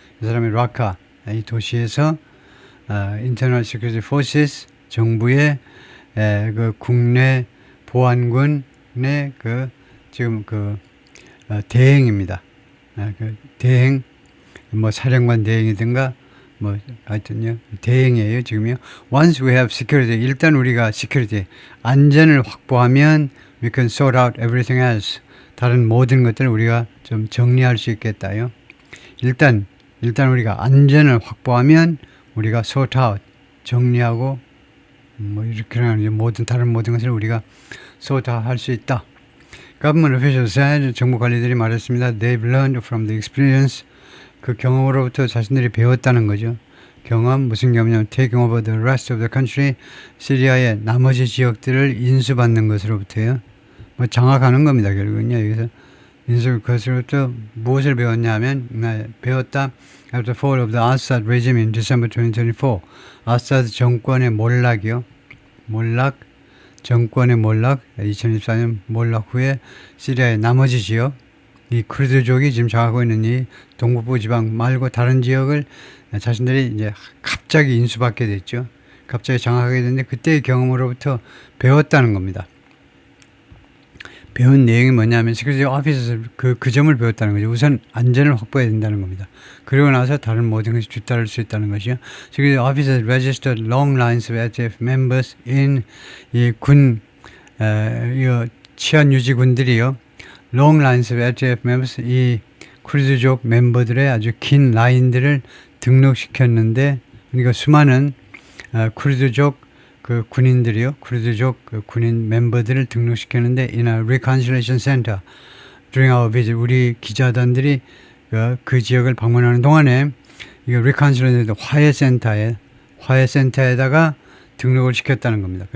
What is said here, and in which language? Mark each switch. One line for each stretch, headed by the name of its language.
Korean: 이 사람이 라카 이 도시에서
English: internal security forces
Korean: 정부의 그 국내 보안군의 그 지금 그 대행입니다. 그 대행 뭐 사령관 대행이든가 뭐 하여튼요 대행이에요 지금요.
English: Once we have security,
Korean: 일단 우리가 security 안전을 확보하면
English: we can sort out everything else.
Korean: 다른 모든 것들을 우리가 좀 정리할 수 있겠다요. 일단 우리가 안전을 확보하면 우리가 sort out 정리하고 뭐 이렇게 하는 다른 모든 것을 우리가 sort out 할 수 있다.
English: Government officials said,
Korean: 정부 관리들이 말했습니다.
English: They've learned from the experience.
Korean: 그 경험으로부터 자신들이 배웠다는 거죠. 경험, 무슨 경험이냐면
English: taking over the rest of the country,
Korean: 시리아의 나머지 지역들을 인수받는 것으로부터요. 뭐 장악하는 겁니다. 결국은요. 여기서 그것으로부터 무엇을 배웠냐 하면 배웠다.
English: After the fall of the Assad regime in December 2024,
Korean: 아사드 정권의 몰락이요. 정권의 몰락, 2024년 몰락 후에 시리아의 나머지 지역, 이 쿠르드족이 지금 장악하고 있는 이 동북부 지방 말고 다른 지역을 자신들이 이제 갑자기 인수받게 됐죠. 갑자기 장악하게 됐는데 그때의 경험으로부터 배웠다는 겁니다. 배운 내용이 뭐냐면 시큐리티 오피스에서 그 점을 배웠다는 거죠. 우선 안전을 확보해야 된다는 겁니다. 그리고 나서 다른 모든 것이 뒤따를 수 있다는 것이요. 시큐리티 오피스에서
English: registered long lines of SDF members in
Korean: 이 군 치안 유지군들이요.
English: long lines of SDF members
Korean: 이 쿠르드족 멤버들의 아주 긴 라인들을 등록시켰는데 그러니까 수많은 쿠르드족 그 군인들이요, 쿠르드족 그 군인 멤버들을 등록시켰는데
English: in a reconciliation center during our visit,
Korean: 우리 기자단들이 그 지역을 방문하는 동안에 이거 reconciliation 화해센터에다가 등록을 시켰다는 겁니다.